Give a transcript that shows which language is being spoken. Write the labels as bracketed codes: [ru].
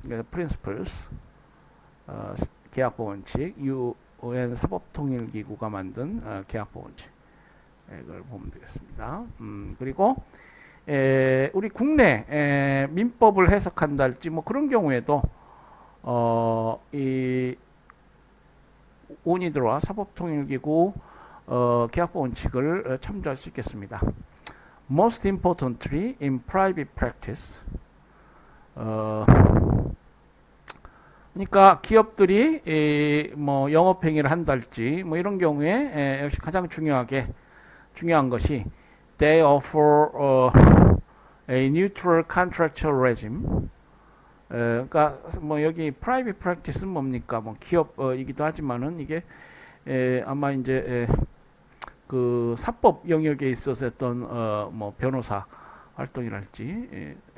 [ko] principles 계약법 원칙 UN 사법통일기구가 만든 계약법 원칙 이걸 보면 되겠습니다. 그리고 우리 국내 민법을 해석한다 할지 뭐 그런 경우에도 이 오니드와 사법통일기구 계약법 원칙을 참조할 수 있겠습니다. [en] Most importantly, in private practice. [ko] 그러니까 기업들이 뭐 영업행위를 한다 할지 뭐 이런 경우에 역시 가장 중요한 것이 [en] they offer a neutral contractual regime. [ko] 그러니까 뭐 여기 private practice는 뭡니까? 뭐 기업이기도 하지만은 이게 아마 이제 그 사법 영역에 있어서 했던 뭐 변호사 활동이랄지.